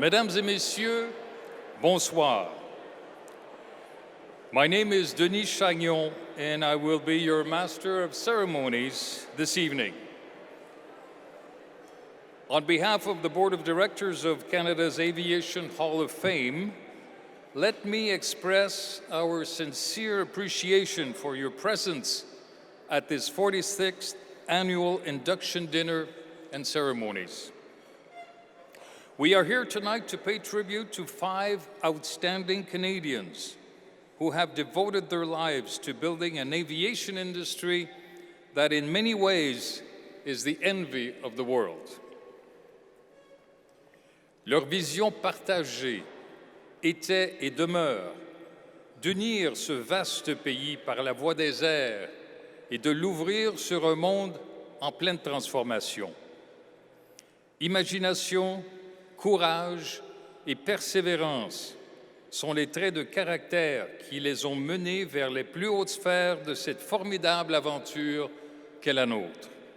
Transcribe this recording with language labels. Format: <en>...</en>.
<fr>Mesdames et messieurs, bonsoir.</fr> <en>My name is Denis Chagnon, and I will be your Master of Ceremonies this evening. On behalf of the Board of Directors of Canada's Aviation Hall of Fame, let me express our sincere appreciation for your presence at this 46th Annual Induction Dinner and Ceremonies. We are here tonight to pay tribute to 5 outstanding Canadians who have devoted their lives to building an aviation industry that in many ways is the envy of the world.</en> <fr>Leur vision partagée était et demeure d'unir ce vaste pays par la voie des airs et de l'ouvrir sur un monde en pleine transformation. Imagination, courage et persévérance sont les traits de caractère qui les ont menés vers les plus hautes sphères de cette formidable aventure qu'est la nôtre.</fr>